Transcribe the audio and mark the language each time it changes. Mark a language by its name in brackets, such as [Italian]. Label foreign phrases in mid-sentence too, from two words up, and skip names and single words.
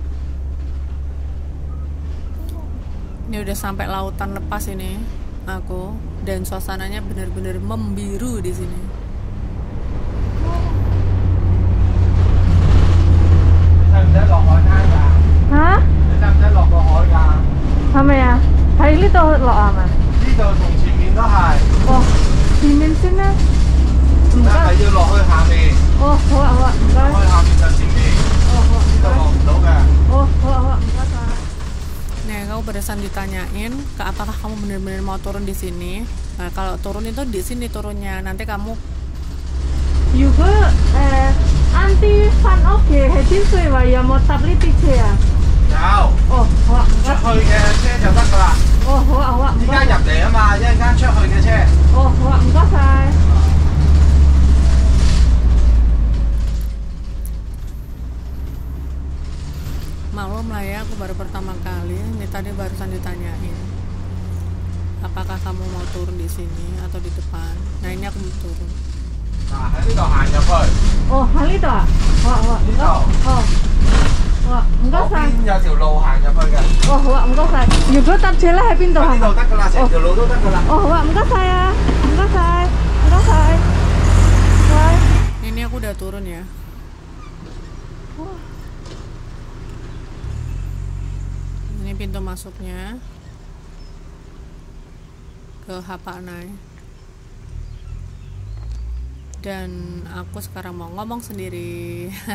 [Indonesian] Ini udah sampai lautan lepas ini aku, dan suasananya benar-benar membiru di sini. Hah? Apa ya? Hari ini tuh lo ama? [Cantonese] Oh,前面先啦。唔該。哦，好啊好啊，唔該。 [Indonesian] barusan ditanyain ke apakah kamu benar-benar mau turun di sini. Nah, kalau turun itu di sini turunnya. Nanti kamu [Cantonese] 如果 [English] anti fan [Cantonese] OK係天水圍有冇搭呢啲車啊？有，哦，好啊，唔該。出去嘅車就得㗎啦。哦，好啊，好啊，唔依該。家入嚟啊嘛，一陣間出去嘅車。哦，好啊，唔該晒。 [Indonesian] maklum lah ya, aku baru pertama kali. Ini tadi barusan ditanyain apakah kamu mau turun di sini atau di depan. Nah ini aku mau turun. [Cantonese] 嗱喺呢度行入去，哦，喺呢度啊？好啊，好啊，唔該。哦，好啊，唔該嗰晒。邊有條路行入去嘅。哦，好啊，唔該晒。如果搭車咧喺邊度呢行啊？度得㗎啦，成條路都得㗎啦。哦，好啊，唔該晒啊，唔該晒，唔該晒。喂。 [Indonesian] Ini aku udah turun ya. Ini pintu masuknya ke Hapanai. Dan aku sekarang mau ngomong sendiri.